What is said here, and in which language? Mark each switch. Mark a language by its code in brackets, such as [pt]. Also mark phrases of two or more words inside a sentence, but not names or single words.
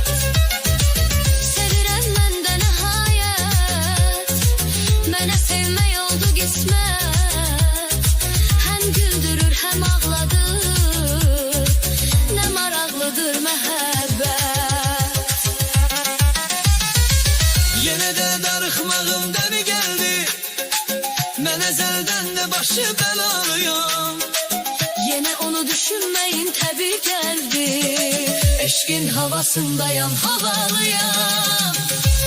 [az] sevirəm mən də nəhayət, mənə sevmək oldu qismət, həm güldürür həm ağladır, nə maraqlıdır məhəbbət. [tr] Yine de darıkmağım demi geldi, ben ezelden de başı belalıyam. Yine onu düşünmeyin tabi geldi, Eşkin havasındayam, havalıyam.